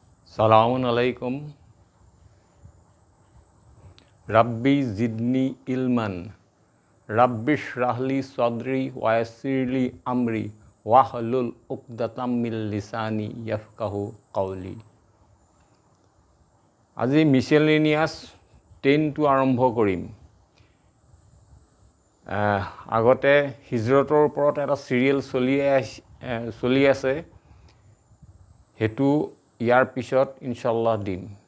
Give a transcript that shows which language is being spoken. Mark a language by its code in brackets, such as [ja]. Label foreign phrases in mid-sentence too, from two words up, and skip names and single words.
[ar] سلام عليكم. رب زدني علما رب اشرح لي صدري ويسر لي أمري واحلل عقدة من لساني يفقهوا قولي. [as] আজি মিছেলেনিয়াছ 10টো আৰম্ভ কৰিম। আগতে হিজৰতৰ ওপৰত এটা চিৰিয়েল চলি আছে, সেইটো ইয়াৰ পিছত [ar] إن شاء الله [as] দিম।